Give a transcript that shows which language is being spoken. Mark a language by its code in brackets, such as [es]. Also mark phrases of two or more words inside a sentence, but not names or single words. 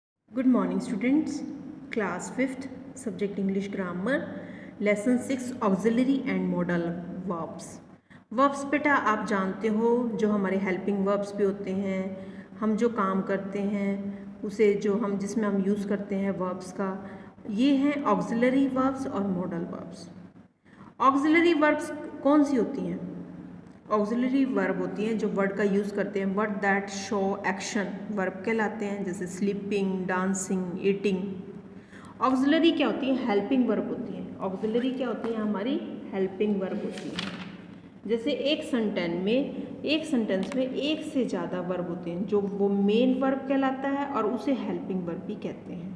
[en] Good morning students. Class 5th subject English grammar lesson 6 auxiliary and modal verbs. [hi] Verbs बेटा आप जानते हो जो हमारे [en] helping verbs [hi] भी होते हैं, हम जो काम करते हैं उसे जो हम जिसमें हम यूज़ करते हैं verbs का, ये हैं [en] auxiliary verbs [hi] और [en] modal verbs. Auxiliary verbs [hi] कौन सी होती हैं? [en] auxiliary verb [hi] होती हैं जो वर्ड का यूज़ करते हैं, [en] word that show action verb [hi] कहलाते हैं, जैसे [en] sleeping, dancing, eating. [hi] ऑक्सिलरी क्या होती है? [en] helping verb [hi] होती हैं. ऑक्सिलरी क्या होती है? हमारी [en] helping verb [hi] होती है. जैसे एक सेंटेंस में एक से ज़्यादा वर्ब होते हैं, जो वो [en] main verb [hi] कहलाता है और उसे [en] helping verb [hi] भी कहते हैं.